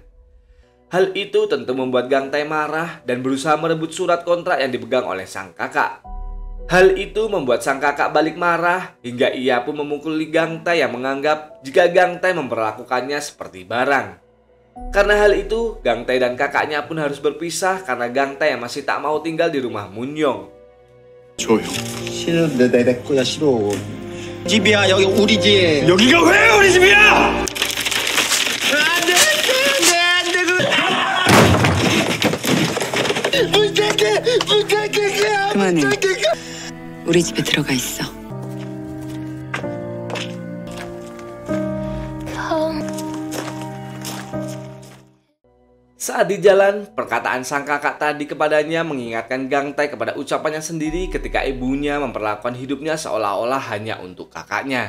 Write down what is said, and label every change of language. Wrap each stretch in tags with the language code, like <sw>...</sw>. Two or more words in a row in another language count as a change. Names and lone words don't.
<id>Hal itu tentu membuat Gang Tae marah dan berusaha merebut surat kontrak yang dipegang oleh sang kakak. Hal itu membuat sang kakak balik marah hingga ia pun memukuli Gang Tae yang menganggap jika Gang Tae memperlakukannya seperti barang. Karena hal itu, Gang Tae dan kakaknya pun harus berpisah karena Gang Tae yang masih tak mau tinggal di rumah Munyong.</id> <ko>조용. 싫은데 내 거야 싫어. 집이야 여기 우리 집. 여기가 왜 우리 집이야? 그만해. 우리 집에 들어가 있어.</ko> <id>Saat di jalan, perkataan sang kakak tadi kepadanya mengingatkan Gang Tae kepada ucapannya sendiri ketika ibunya memperlakukan hidupnya seolah-olah hanya untuk kakaknya.</id>